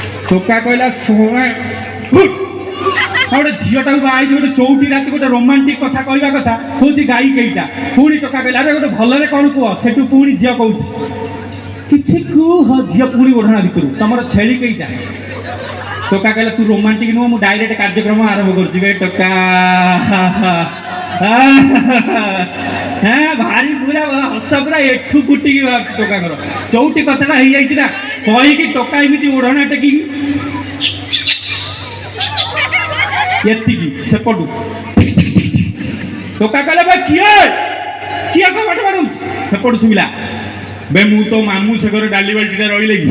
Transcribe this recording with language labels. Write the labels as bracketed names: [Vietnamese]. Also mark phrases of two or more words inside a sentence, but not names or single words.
[Odia] ଟୋକା କହିଲା ଶୁଣେ ଗୋଟେ ଝିଅଟାକୁ ବାହାଇଛି ଗୋଟେ ଚଉଠି ରାତି ଗୋଟେ ରୋମାଣ୍ଟିକ କଥା କହିବା କଥା କହୁଛି ଗାଈ କେଇଟା। ପୁଣି ଟୋକା କହିଲା ଆରେ ଗୋଟେ ଭଲରେ କ'ଣ କୁହ। ସେଠୁ ପୁଣି ଝିଅ କହୁଛି କିଛି କୁହ। ଝିଅ ପୁଣି ଓଢ଼ଣା ଭିତରୁ ତମର ଛେଳି କେଇଟା। ଟୋକା କହିଲା ତୁ ରୋମାଣ୍ଟିକ ନୁହଁ ମୁଁ ଡାଇରେକ୍ଟ କାର୍ଯ୍ୟକ୍ରମ ଆରମ୍ଭ କରୁଛି। ବେ ଟୋକା ହଁ ଭାରି ପୁରା ହସ ପୁରା ଏଠୁ କୁଟିକି বাহাରୁଛି ଟୋକାଙ୍କର। ଚଉଠି କଥାଟା ହେଇଯାଇଛି ନା କହିକି ଟୋକା ଏମିତି ଓଢ଼ଣା ଟେକିକି ଏତିକି ସେପଟୁ ଟୋକା କହିଲା ବା କିଏ କିଏ କବାଟ ବାଡ଼ଉଛି। ସେପଟୁ ଶୁଭିଲା ବେ ମୁଁ ତ ମାମୁଁ ସେ ଘରେ ଡାଲି ବାଲ୍ଟିଟା ରହିଲେ କି।